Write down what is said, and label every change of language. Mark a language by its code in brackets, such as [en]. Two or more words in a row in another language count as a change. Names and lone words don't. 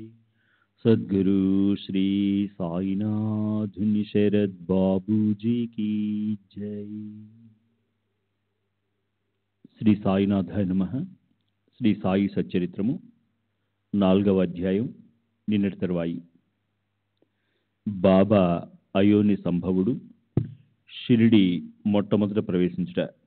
[hi] सद्गुरु श्री साईनाथ शरद बाबू जी की जय। [te] శ్రీ సాయినాథాయ నమః. శ్రీ సాయి సచ్చరిత్రము 4వ అధ్యాయం. నిన్నటి తరువాయి. బాబా అయోని సంభవుడు షిరిడి మొట్టమొదట ప్రవేశించుట.